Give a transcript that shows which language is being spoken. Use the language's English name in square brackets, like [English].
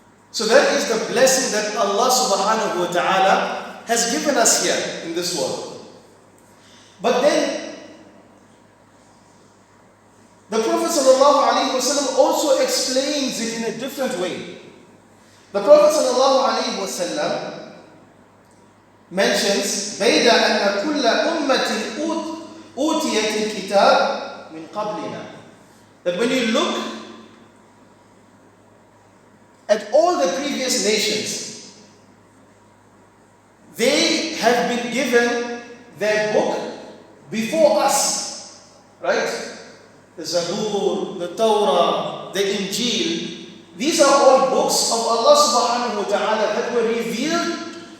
[English] So that is the blessing that Allah subhanahu wa ta'ala has given us here in this world. But then the Prophet ﷺ also explains it in a different way. The Prophet ﷺ mentions [Arabic] بَيْدَ أَنَّ كُلَّ أُمَّةٍ أُوتِيَتِ الْكِتَابِ مِنْ قَبْلِنَا. [English] That when you look at all the previous nations, they have been given their book before us, right? The Zabur, the Torah, the Injil. These are all books of Allah subhanahu wa ta'ala that were revealed